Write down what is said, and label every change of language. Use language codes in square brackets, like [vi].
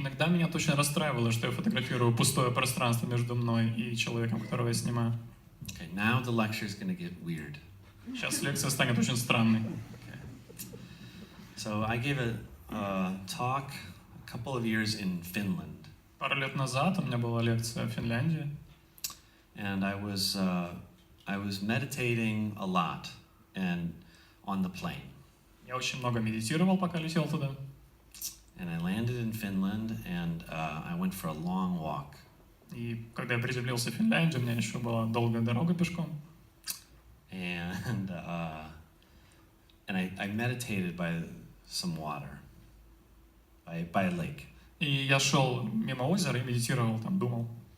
[ru] Иногда меня это очень расстраивало, что я фотографирую пустое пространство между мной и человеком, которого я снимаю. [en] Okay, now the lecture is going to get weird. [ru] Сейчас лекция станет очень странной. [en] Okay. So I gave a talk a couple of years in Finland. [ru] Пару лет назад у меня была лекция в Финляндии. [en] And I was meditating a lot and on the plane. [ru] Я очень много медитировал, пока летел туда. [en] And I landed in Finland and I went for a long walk. [ru] И когда я приземлился в Финляндии, у меня еще была долгая дорога пешком. [en] And I meditated by some water, by a lake. [ru] И я шел мимо озера и медитировал, там думал.